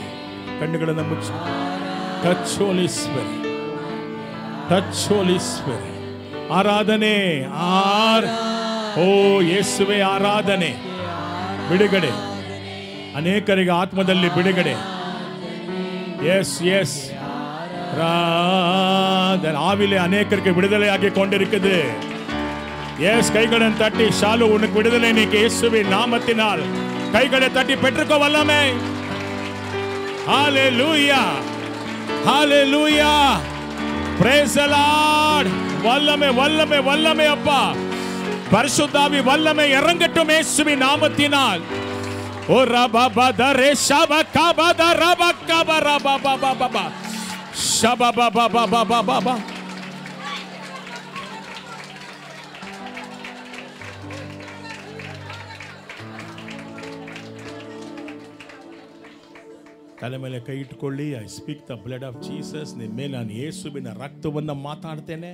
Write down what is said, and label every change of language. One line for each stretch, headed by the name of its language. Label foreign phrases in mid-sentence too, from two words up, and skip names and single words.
Kannada: ಕಣ್ಣುಗಳನ್ನು ಮುಚ್ಚಿ
English: Touch Holy Spirit, touch Holy Spirit.
Kannada: ಆರಾಧನೆ. ಓ ಯೇಸುವೆ ಆರಾಧನೆ. ಬಿಡುಗಡೆ. ಅನೇಕರಿಗೆ ಆತ್ಮದಲ್ಲಿ ಬಿಡುಗಡೆ.
English: yes yes.
Tamil: ஆவிலே அநேகருக்கு விடுதலையாகி கொண்டிருக்குது. எஸ், கைகளை தட்டி ஷாலு உனக்கு விடுதலை நீக்கு இயேசுவின் நாமத்தினால். கைகளை தட்டி பெற்றுக்கோ வல்லமை. ஹalleluya ஹalleluya
English: praise the lord.
Tamil: வல்லமை வல்லமை வல்லமை அப்பா. பரிசுத்தாவி வல்லமை இறங்கட்டும் இயேசுவின் நாமத்தினால். ஓ ரபப தரே ஷபகப தரபகப ரபபபப ஷபபபபபபப.
Kannada: ತಲೆ ಮೇಲೆ ಕೈ ಇಟ್ಕೊಳ್ಳಿ.
English: I speak the blood of Jesus.
Kannada: ನಿಮ್ಮ ಮೇಲೆ ನಾನು ಯೇಸುವಿನ ರಕ್ತವನ್ನು ಮಾತಾಡ್ತೇನೆ.